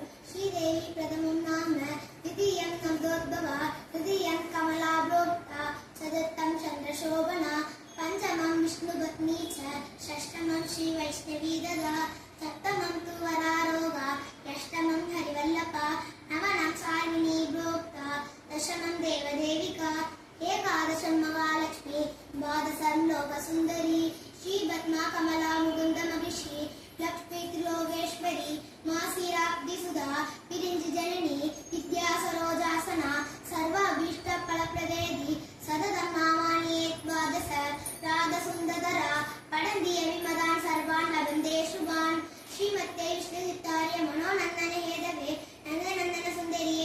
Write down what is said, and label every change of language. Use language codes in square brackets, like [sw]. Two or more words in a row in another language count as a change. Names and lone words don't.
[sa] श्रीदेवी प्रथमं नाम द्वितीयं अमृतोद्भवा तृतीयं कमला प्रोक्ता चतुर्थं चन्द्रशोभना पञ्चमं विष्णुपत्नी च षष्ठं श्री वैष्णवी तथा सप्तमं तु वरारोहा अष्टमं हरिवल्लभा नवमं शार्ङ्गिणी प्रोक्ता दशमं देवदेविका एकादशं महालक्ष्मी द्वादशं लोकसुन्दरी श्रीपद्मा कमला मुकुन्द महिषी लक्ष्मी त्रिलोकेश्वरी मासीराब्धिसुधा विरिञ्चि जननी विद्या सरोजासना सर्वाभीष्टफलप्रदेदी सततं नामानि द्वादश राधसुन्दरा पठन्ति विमदान् सर्वान् लभन्ते शुभान् श्रीमत्यै विष्णुचित्तार्य मनोनन्दन हेदवे नन्दनन्दन सुन्दरी